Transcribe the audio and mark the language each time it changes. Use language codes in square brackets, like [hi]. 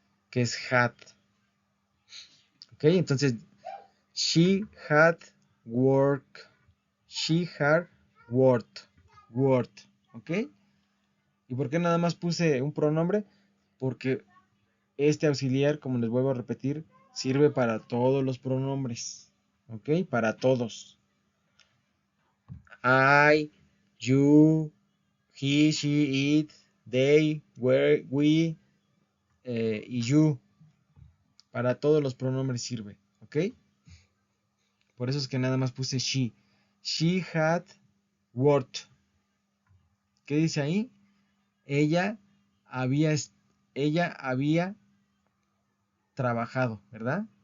[es] Que es had. ¿Ok? Entonces, [en] she had work. She had worked. ¿Ok? [es] ¿Y por qué nada más puse un pronombre? Porque este auxiliar, como les vuelvo a repetir, sirve para todos los pronombres. ¿Ok? Para todos. [en] I, you, he, she, it, they, we y you. [es] Para todos los pronombres sirve. ¿Ok? Por eso es que nada más puse she. [en] She had worked. [es] ¿Qué dice ahí? Ella había, ella había trabajado, ¿verdad?